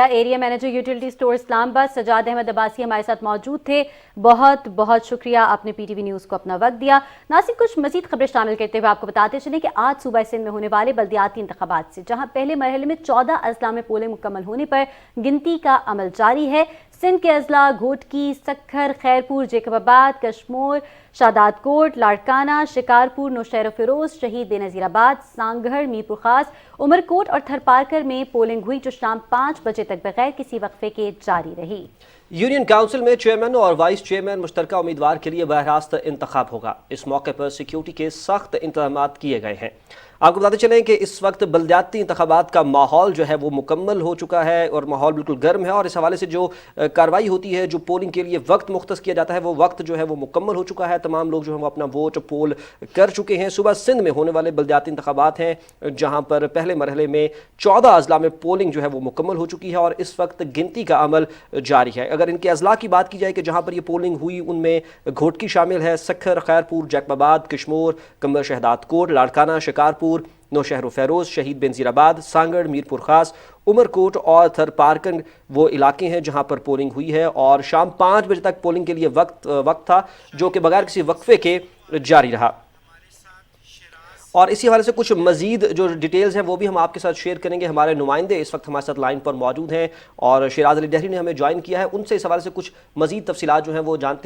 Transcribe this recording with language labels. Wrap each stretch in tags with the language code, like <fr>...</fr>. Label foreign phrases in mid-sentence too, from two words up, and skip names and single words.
<en>Area Manager</en> <ur>یوٹیلٹی اسٹور اسلام آباد سجاد احمد عباسی ہمارے ساتھ موجود تھے. بہت بہت شکریہ، آپ نے PTV نیوز کو اپنا وقت دیا. ناسک، کچھ مزید خبریں شامل کرتے ہوئے آپ کو بتاتے چلیں کہ آج صوبہ سندھ میں ہونے والے بلدیاتی انتخابات سے جہاں پہلے مرحلے میں 14 اضلاع میں پولنگ مکمل ہونے پر گنتی کا عمل جاری ہے. سندھ کے اضلاع گھوٹکی، سکھر، خیرپور، جیکب آباد، کشمور، شادات کوٹ، لاڑکانہ، شکارپور، نوشہر فیروز، شہید بینظیرآباد، سانگھڑ، میرپور خاص، عمرکوٹ اور تھرپارکر میں پولنگ ہوئی، جو شام 5 بجے تک بغیر کسی وقفے کے جاری رہی. یونین کونسل میں چیئرمین اور</ur> <en>Vice Chairman</en> <ur>مشترکہ امیدوار کے لیے براہ راست انتخاب ہوگا. اس موقع پر سیکیورٹی کے سخت انتظام کیے گئے ہیں. آپ کو بتاتے چلیں کہ اس وقت بلدیاتی انتخابات کا ماحول جو ہے وہ مکمل ہو چکا ہے اور ماحول بالکل گرم ہے، اور اس حوالے سے جو کارروائی ہوتی ہے، جو پولنگ کے لیے وقت مختص کیا جاتا ہے، وہ وقت جو ہے وہ مکمل ہو چکا ہے. تمام لوگ جو ہے وہ اپنا ووٹ پول کر چکے ہیں۔ صوبہ سندھ میں ہونے والے بلدیاتی انتخابات ہیں جہاں پر پہلے مرحلے میں 14 اضلاع میں پولنگ جو ہے وہ مکمل ہو چکی ہے اور اس وقت گنتی کا عمل جاری ہے. اگر ان کے اضلاع کی بات کی جائے کہ جہاں پر یہ پولنگ ہوئی ان میں گھوٹکی شامل ہے, سکھر، خیرپور، جیکب آباد، کشمور، کمر شہداد کوٹ، لاڑکانہ، شکارپور، نوشہر فیروز، شہید بینظیرآباد، سانگھڑ، میرپور خاص، عمرکوٹ اور تھرپارکن وہ علاقے ہیں جہاں پر پولنگ ہوئی ہے. اور شام 5 بجے تک پولنگ کے لیے وقت تھا جو کہ بغیر کسی وقفے کے جاری رہا. اور اسی حوالے سے کچھ مزید جو ڈیٹیلز ہیں وہ بھی ہم آپ کے ساتھ شیئر کریں گے. ہمارے نمائندے اس وقت ہمارے ساتھ لائن پر موجود ہیں اور شیراز علی ڈاہری نے ہمیں جوائن کیا ہے، ان سے اس حوالے سے کچھ مزید تفصیلات جو ہیں وہ جانتے ہیں.</ur>